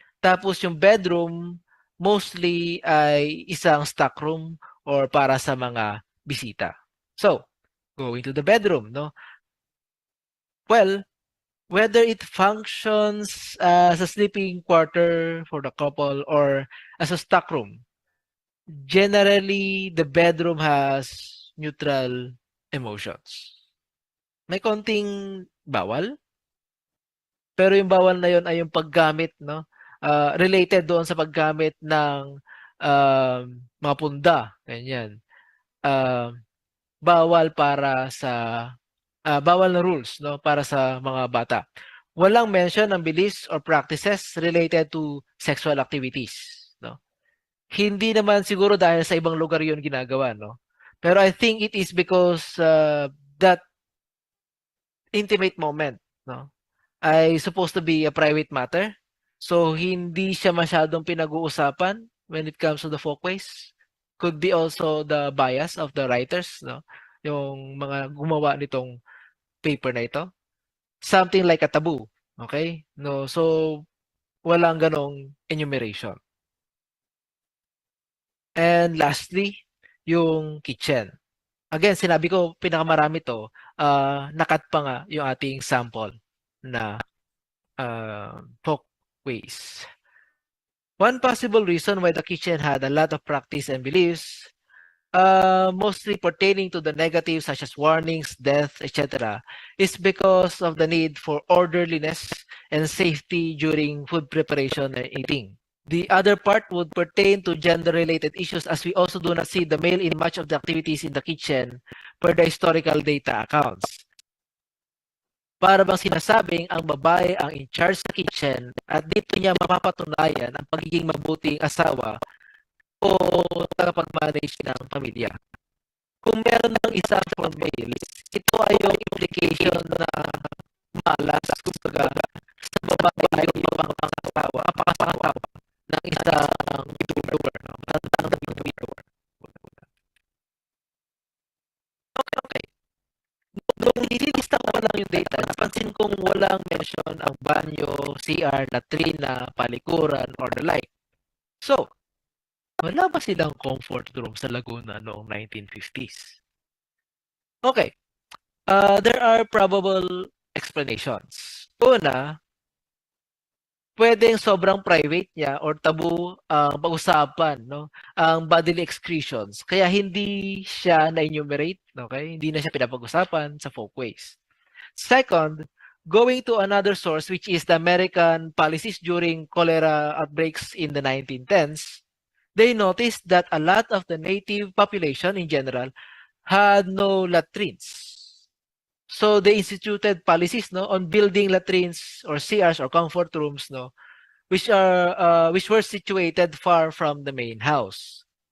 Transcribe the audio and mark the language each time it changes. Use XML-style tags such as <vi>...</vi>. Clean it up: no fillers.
<tl>Tapos yung bedroom, mostly ay isang stock room or para sa mga bisita.</tl> <en>So, going to the bedroom, no? Well, whether it functions as a sleeping quarter for the couple or as a stock room, generally, the bedroom has neutral emotions.</en> <tl>May konting bawal, pero yung bawal na yun ay yung paggamit, no? Related doon sa paggamit ng mga punda, ganyan. Bawal para sa bawal na rules, no, para sa mga bata.</tl> <en>Walang mention ng beliefs or practices related to sexual activities, no?</en> <tl>Hindi naman siguro dahil sa ibang lugar 'yun ginagawa,</tl> <en>no? Pero I think it is because that intimate moment, no, ay supposed to be a private matter.</en> <tl>So hindi siya masyadong pinag-uusapan</tl> <en>when it comes to the folkways. Could be also the bias of the writers, no?</en> <tl>Yung mga gumawa nitong paper na ito.</tl> <en>Something like a taboo, okay?</en> <tl>No, so walang ganong enumeration. And lastly, yung kitchen. Again, sinabi ko pinakamarami to, nakat pa nga yung ating sample na folkways.</tl> <en>One possible reason why the kitchen had a lot of practice and beliefs, mostly pertaining to the negative such as warnings, death, etc., is because of the need for orderliness and safety during food preparation and eating. The other part would pertain to gender-related issues as we also do not see the male in much of the activities in the kitchen per the historical data accounts.</en> <tl>Para bang sinasabing ang babae ang in charge sa kitchen at dito niya mapapatunayan ang pagiging mabuting asawa o tagapag-manage ng pamilya. Kung meron ng isa from males, ito ay yung implication na malas, kumbaga, sa babae yung mapangasawa, ng isang widower, no? Matandang widower. Okay. Nung nililista ko lang yung data, napansin kong walang mention ang banyo, CR, latrina, palikuran, or the like. So, wala ba silang comfort room sa Laguna noong 1950s? Okay.</tl> <en>There are probable explanations.</en> <tl>Una, pwedeng sobrang private niya or tabu pag-usapan, no, ang bodily excretions. Kaya hindi siya na-enumerate, okay? Hindi na siya pinapag-usapan sa folkways.</tl> <en>Second, going to another source which is the American policies during cholera outbreaks in the 1910s, they noticed that a lot of the native population in general had no latrines. So they instituted policies, no, on building latrines or CRs or comfort rooms, no, which were situated far from the main house.</en>